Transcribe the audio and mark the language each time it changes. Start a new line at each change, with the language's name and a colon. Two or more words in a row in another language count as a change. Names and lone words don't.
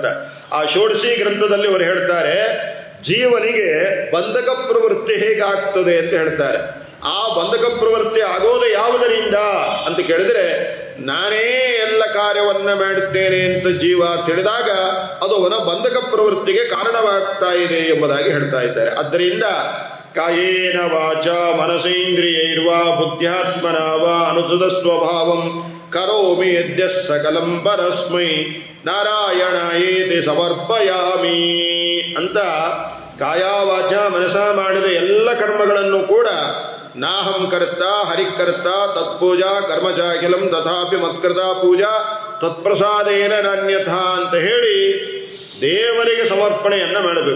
Kannada: ಆ ಷೋಡಶಿ ಗ್ರಂಥದಲ್ಲಿ ಅವರು ಹೇಳ್ತಾರೆ, ಜೀವನಿಗೆ ಬಂಧಕ ಪ್ರವೃತ್ತಿ ಹೇಗಾಗ್ತದೆ ಅಂತ ಹೇಳ್ತಾರೆ. ಆ ಬಂಧಕ ಪ್ರವೃತ್ತಿ ಆಗೋದು ಯಾವುದರಿಂದ ಅಂತ ಕೇಳಿದ್ರೆ, ನಾನೇ ಎಲ್ಲ ಕಾರ್ಯವನ್ನ ಮಾಡುತ್ತೇನೆ ಅಂತ ಜೀವ ತಿಳಿದಾಗ ಅದು ಅವನ ಬಂಧಕ ಪ್ರವೃತ್ತಿಗೆ ಕಾರಣವಾಗ್ತಾ ಇದೆ ಎಂಬುದಾಗಿ ಹೇಳ್ತಾ ಇದ್ದಾರೆ.
Sanskrit: ಆದ್ದರಿಂದ ಕಾಯೇನ ವಾಚ ಮನಸೇಂದ್ರಿಯೈರ್ವಾ ಬುದ್ಧ್ಯಾತ್ಮನ ವಾ ಅನುಸೃತ ಸ್ವಭಾವಂ ಕರೋಮಿ ಯದ್ಯ ಸಕಲಂ ಪರಸ್ಮೈ ನಾರಾಯಣಾಯೇತಿ ಸಮರ್ಪಯಾಮಿ
Kannada: ಅಂತ ಕಾಯ ವಾಚ ಮನಸ ಮಾಡಿದ ಎಲ್ಲ ಕರ್ಮಗಳನ್ನು ಕೂಡ
Sanskrit: ನಾಹಂ ಕರ್ತ ಹರಿಕರ್ತ ತತ್ಪೂಜಾ ಕರ್ಮಚಾಖಿಲಂ ತಥಾಪಿ ಮತ್ಕೃತ ಪೂಜಾ ತತ್ಪ್ರಸಾದೇನ ನಾನ್ಯಥಾ
Kannada: ಅಂತ ಹೇಳಿ ದೇವರಿಗೆ ಸಮರ್ಪಣೆಯನ್ನ ಮಾಡಬೇಕು.